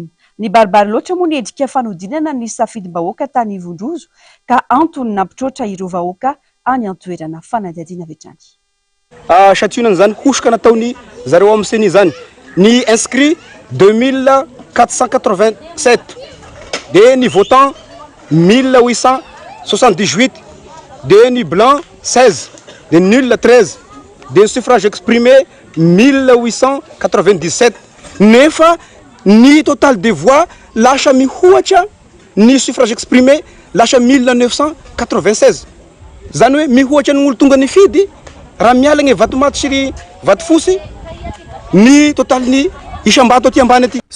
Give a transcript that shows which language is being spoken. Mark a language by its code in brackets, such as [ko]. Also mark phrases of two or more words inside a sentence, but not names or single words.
[mg] Ny baribary loatra moa ny endrika fanodinana ny safidim-bahoaka tany Vondrozo ka antony nampitroatra ireo vahoaka any an-toerana fanadihadiana vetrany. Sationana zany hosoka nataony zareo amin'ny CENI zany. Ny inscrit 2487 de ny votant 1878 de ny blanc 16 de nul 13 de [fr] suffrage exprimé [mg] 1897 nefa ny [fr] total de voix [mg] lasa mihoatra ny [fr] suffrage exprimé [mg] lasa 1996 zany hoe mihoatra ny olo tonga ny fidy raha miala ny vatomaty sy vatofosy ny total ny isam-bato aty ambany aty.